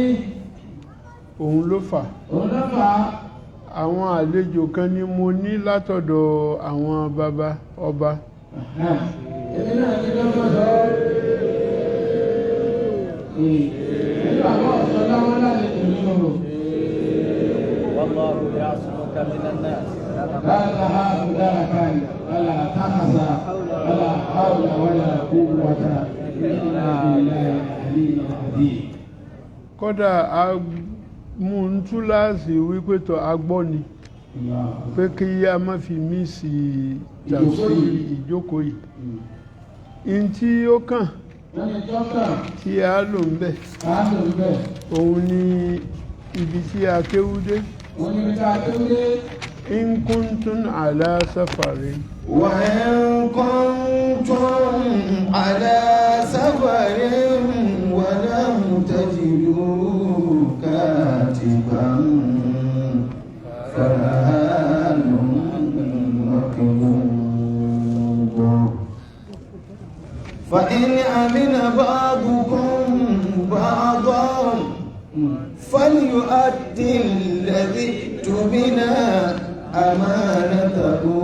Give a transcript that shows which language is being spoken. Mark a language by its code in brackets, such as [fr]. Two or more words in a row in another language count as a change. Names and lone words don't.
[yo] òun ló fà àwọn àlejò kan ni mo ní látọ̀dọ̀ àwọn bàbá ọba èmi náà ti lọ́gbọ́n sọ nígbà àwọn ọ̀sán láwọn lálejò nínú [ar] والله يعصمك من الناس لا تهاب دركا ولا تحزى ولا حول ولا قوة إلا بالله العلي العظيم [yo] kódà a mú un túláàsì wípé tó agbọ́ ni pé kí a má fi mí sí tafsiri ìjókòó yìí in tí ó kàn tí a lò ń bẹ̀ òun ni ibi tí a kéwúdé [ar] إن كنتم على سفر وإن كنتم على سفر ولم تجدوا كاتبا فرهان مكتوب فإن أمن بعضكم بعضا فليؤدي الذي اؤتمن أمانته